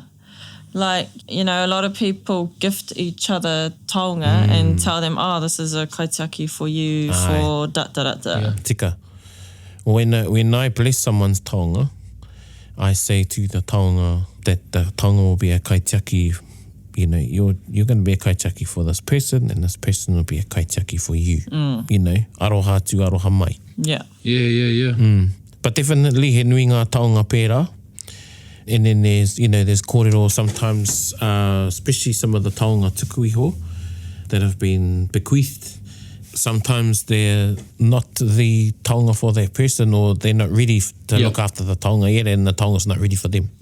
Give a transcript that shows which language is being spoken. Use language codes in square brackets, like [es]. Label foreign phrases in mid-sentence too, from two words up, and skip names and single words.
[en] Like, you know, a lot of people gift each other taonga and tell them, oh, this is a kaitiaki for you for da-da-da-da. Yeah. Tika. When I bless someone's taonga, I say to the taonga that the taonga will be a kaitiaki. You know, you're going to be a kaitiaki for this person, and this person will be a kaitiaki for you. You know, [mi] aroha tu aroha mai. [en] Yeah. But definitely [mi] he nui ngā taonga pērā. [en] And then there's kōrero sometimes, especially some of the [mi] taonga tukuiho [en] that have been bequeathed. Sometimes they're not the taonga for that person, or they're not ready to look after the taonga yet, and the taonga's not ready for them.